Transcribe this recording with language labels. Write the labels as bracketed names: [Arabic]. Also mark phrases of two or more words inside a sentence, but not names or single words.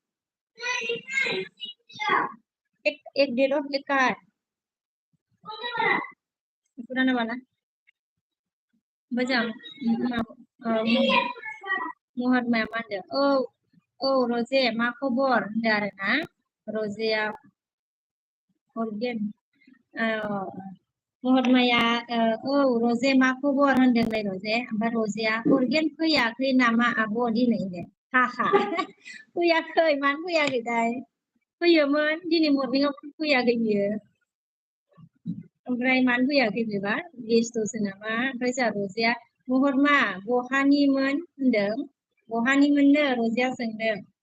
[Hindi] एक दे दो एक का है पुराना वाला [Bodo] मोजां महरमाया मा होनदों रजे मा खबर होनदों आरोना रजेया हरगोन महरमाया रजे मा खबर होनदोंलाय रजे ओमफ्राय रजेया हरगोन फैयाखै नामा आब' दिनै होनदों हाहा फैयाखै मानो फैयाखैथाय फैयोमोन दिनै मर्निंआव फैयाखै बियो ओमफ्राय मानो फैयाखै बेबा बेस्थ'सो नामा ओमफ्राय जोंहा रजेया महरमा बहानिमोन होनदों बहानिमोननो रजेया सोंदों